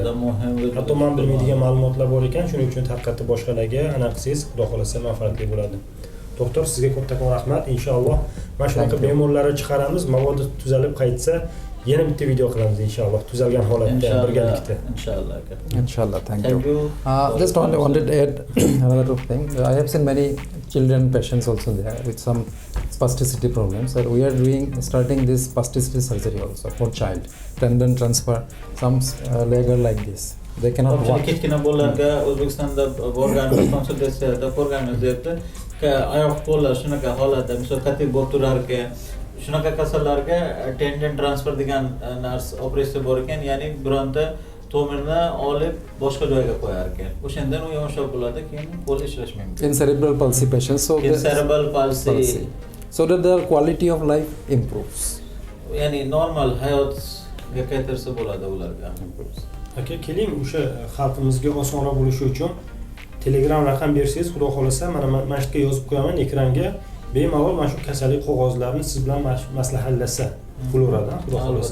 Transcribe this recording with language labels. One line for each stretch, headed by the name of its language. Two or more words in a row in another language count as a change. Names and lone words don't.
Uzbek: Juda muhim. Hatto men bilmaydigan ma'lumotlar bor ekan, shuning uchun tarqatib boshqalarga aniq qilsangiz, xudo xolasa manfaatli bo'ladi. Doktor, sizga kattakon rahmat. Inshaalloh mana shunaqa bemorlarni chiqaramiz. Mavodi tuzalib qaytsa, yana bitta video qilamiz inshaalloh. Tuzalgan holatda birgalikda. Inshaalloh.
English: Inshallah, thank you. Just wanted to add another thing. I have seen many children patients also there with some spasticity problems. So we are starting this spasticity surgery also for child. Tendon transfer, some leg are like this. They cannot walk.
Uzbek: Kichkina bolalarga O'zbekistonda borganmiz, konsultatsiyada ko'rganmiz deyapti. Oyoq qo'llar shunaqa holatda, misol qat'iy bo'lib turar ekan, shunaqa kasallarga
English: tendon transfer
Uzbek: degan narsa operatsiya bor ekan, ya'ni bironta tomirni olib boshqa joyga qo'yar ekan. O'shandan u yumshoq bo'ladi, keyin qo'l ishlash mumkin.
English: In cerebral palsy patients, so cerebral palsy, so that their quality of life improves.
Uzbek: Ya'ni normal hayotga qaytarsa bo'ladi ularga. Aka, keling o'sha xalqimizga osonroq bo'lishi uchun Telegram raqam bersangiz, xudo xolasa, mana shu yerga yozib qo'yaman ekranga. Bemalol mana shu kasallik qog'ozlarini siz bilan maslahatlashsa, bo'laveradi, xudo xolasa.